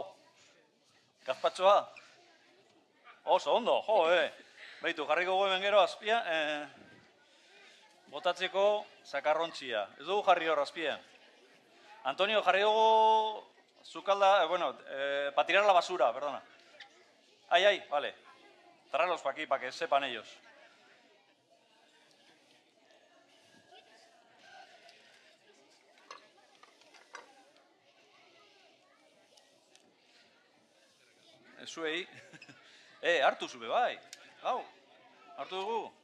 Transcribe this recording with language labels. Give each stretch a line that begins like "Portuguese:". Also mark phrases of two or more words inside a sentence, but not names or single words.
Basque: Gazpatxoa? Oso ondo, jo, Beitu, jarriko hemen gero azpia, botatzeko zakarrontzia. Ez dugu jarri hor azpian.
Spanish: Antonio,
Basque: jarri dugu zukalda,
Spanish: pa tirar la basura, perdona. Ai, vale. Tráelos pa aquí, pa que sepan ellos.
Basque: Zuei. Hartu zube bai. Hau, hartu dugu.